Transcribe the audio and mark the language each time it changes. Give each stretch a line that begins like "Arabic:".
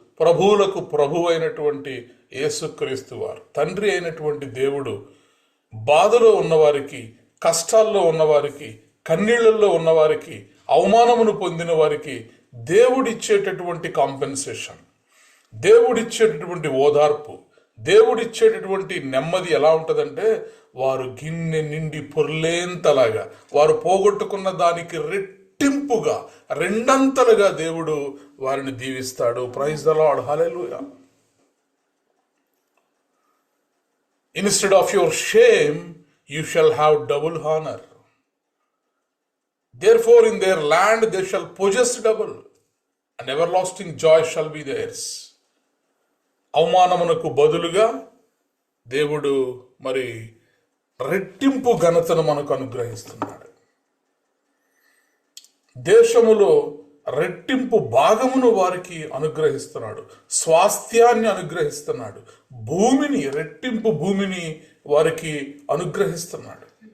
Telugu: ప్రభువులకు ప్రభు అయినటువంటి యేసుక్రీస్తు వారు, తండ్రి అయినటువంటి దేవుడు బాధలో ఉన్నవారికి, కష్టాల్లో ఉన్నవారికి, కన్నీళ్లలో ఉన్నవారికి, అవమానమును పొందిన వారికి దేవుడిచ్చేటటువంటి కాంపెన్సేషన్, దేవుడిచ్చేటటువంటి ఓదార్పు, దేవుడిచ్చేటటువంటి నెమ్మది ఎలా ఉంటుందంటే, వారు గిన్నె నిండి పొర్లేంతలాగా, వారు పోగొట్టుకున్న దానికి రెట్టింపుగా, రెండంతలుగా దేవుడు వారిని దీవిస్తాడు.
English: Praise the Lord, hallelujah. Instead of your shame you shall have double honour. Therefore in their land they shall possess double, and everlasting joy shall be theirs.
Telugu: అవమానమునకు బదులుగా దేవుడు మరి రెట్టింపు ఘనతను మనకు అనుగ్రహిస్తున్నాడు. దేశములో రెట్టింపు భాగమును వారికి అనుగ్రహిస్తున్నాడు, స్వాస్థ్యాన్ని అనుగ్రహిస్తున్నాడు, భూమిని, రెట్టింపు భూమిని వారికి అనుగ్రహిస్తున్నాడు.